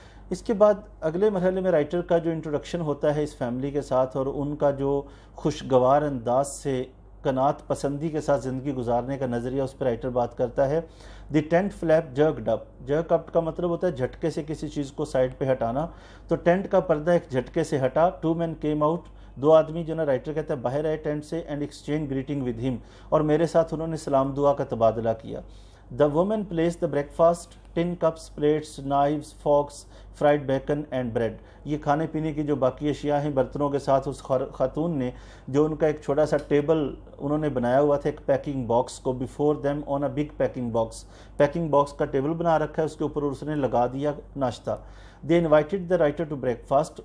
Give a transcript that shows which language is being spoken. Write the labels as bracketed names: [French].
[Urdu] اس کے بعد اگلے مرحلے میں رائٹر کا جو انٹروڈکشن ہوتا ہے اس فیملی کے ساتھ اور ان کا جو خوشگوار انداز سے قناعت پسندی کے ساتھ زندگی گزارنے کا نظریہ، اس پر رائٹر بات کرتا ہے۔ [English] the tent flap jerked up, [Urdu] جرک اپ کا مطلب ہوتا ہے جھٹکے سے کسی چیز کو سائڈ پہ ہٹانا، تو ٹینٹ کا پردہ ایک جھٹکے سے ہٹا۔ [English] two men came out, [Urdu] دو آدمی جو نا رائٹر کہتا ہے باہر آئے ٹینٹ سے، [English] and exchange greeting with him, [Urdu] اور میرے ساتھ انہوں نے سلام دعا کا تبادلہ کیا۔ [English] The woman placed the breakfast, tin cups, plates, knives, forks, fried bacon and bread. [Urdu] یہ کھانے پینے کی جو باقی اشیاء ہیں برتنوں کے ساتھ اس خاتون نے جو ان کا ایک چھوٹا سا ٹیبل انہوں نے بنایا ہوا تھا ایک پیکنگ باکس کو, [English] before them on a big packing box. [Urdu] Packing box کا ٹیبل بنا رکھا ہے, اس کے اوپر اس نے لگا دیا ناشتہ. [English] They invited the writer to breakfast.